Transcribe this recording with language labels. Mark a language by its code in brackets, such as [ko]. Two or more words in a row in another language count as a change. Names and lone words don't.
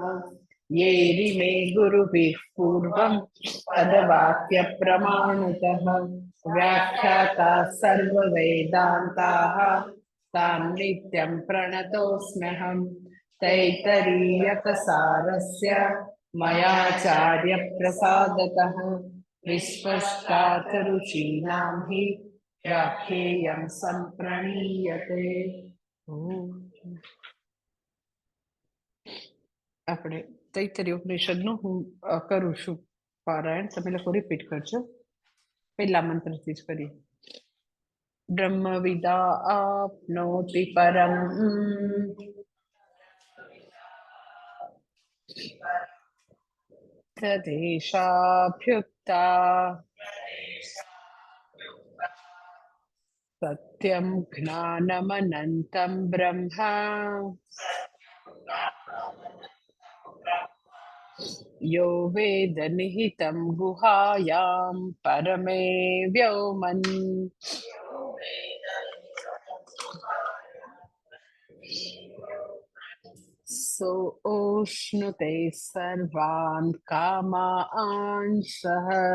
[sa] ये रिमे गुरुभिः पूर्वं तद्वाक्यप्रमाणतः व्याख्याता सर्ववेदान्ताः तान् नित्यं प्रणतोऽस्म्यहम्। तैत्तरीयकसारस्य मयाचार्यप्रसादतः विश्वस्तातरुषीणां हि व्याख्येयं सम्प्रणीयते। [gu] આપણે તૈત્તરીય ઉપનિષદનું હું કરું છું પારાયણ, તમે લોકો રિપીટ કરજો. પહેલા મંત્રથી જ કરીએ. [sa] બ્રહ્મવિદા આપનોતિ પરમ તદેશાભ્યુક્તા સત્યમ જ્ઞાનમનંતમ બ્રહ્મા यो वेद निहितं गुहायां परमे व्योमन् सोऽश्नुते सर्वान् कामान् सः